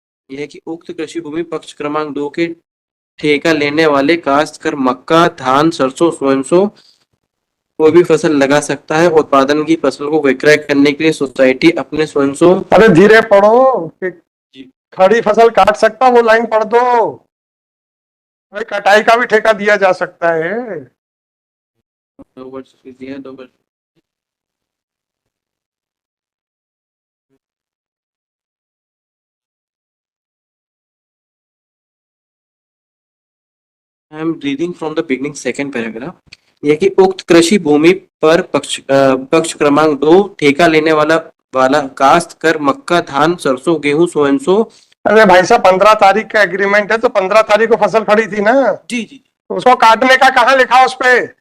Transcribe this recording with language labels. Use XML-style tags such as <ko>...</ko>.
<hi>यह है कि उक्त कृषि भूमि पक्ष क्रमांक 2 के ठेका लेने वाले काश्त कर मक्का, धान, सरसों, सोयाबीन कोई भी फसल लगा सकता है। उत्पादन की फसल को विक्रय करने के लिए सोसाइटी अपने सोयाबीन अरे धीरे पढ़ो कि खड़ी फसल काट सकता, वो लाइन पढ़ दो। भाई कटाई का भी ठेका दिया जा सकता है। 2 वर्ष दिया 2 वर्ष</hi> <en>I am reading from the beginning second paragraph.</en> <hi>यह कि उक्त कृषि भूमि पर पक्ष क्रमांक 2 ठेका लेने वाला काश्त कर मक्का, धान, सरसों, गेहूं, सोयाबीन। अरे भाई साहब 15 तारीख का एग्रीमेंट है तो 15 तारीख को फसल खड़ी थी ना, जी जी तो उसको काटने का कहाँ लिखा उस पे?</hi>